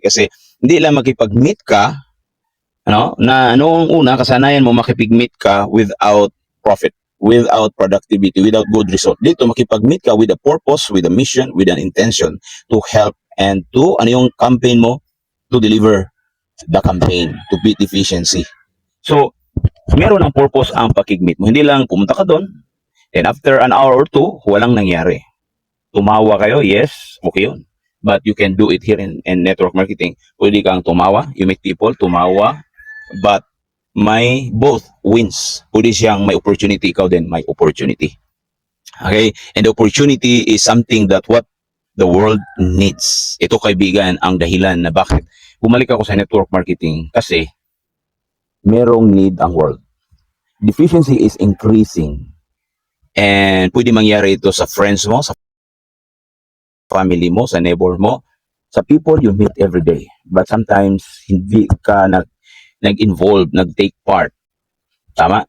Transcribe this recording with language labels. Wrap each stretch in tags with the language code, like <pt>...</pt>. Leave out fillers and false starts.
<tl>Kasi hindi lang makipag-meet ka, na noong una, kasanayan mo makipag-meet ka</tl> <en>without profit, without productivity, without good result. Dito, makipag-meet ka with a purpose, with a mission, with an intention to help and to,</en> <tl>yung campaign mo,</tl> <en>to deliver the campaign, to beat efficiency.</en> <tl>So, meron ang purpose ang pakig-meet mo. Hindi lang pumunta ka doon,</tl> <en>and after an hour or two,</en> <tl>walang nangyari. Tumawa kayo, yes, okay yun.</tl> <en>But you can do it here in network marketing.</en> <tl>Pwede kang tumawa,</tl> <en>you meet people, tumawa, but may both wins.</en> <tl>Pwede siyang may opportunity, ikaw din may opportunity. Okay?</tl> <en>And the opportunity is something that what the world needs.</en> <tl>Ito, kaibigan, ang dahilan na bakit bumalik ako sa network marketing kasi merong need ang world.</tl> <en>Deficiency is increasing.</en> <tl>And pwede mangyari ito sa friends mo, sa family mo, sa neighbor mo, sa</tl> <en>people you meet every day.</en> <tl>But sometimes, hindi ka nag-involve, nag-take part. Tama?</tl>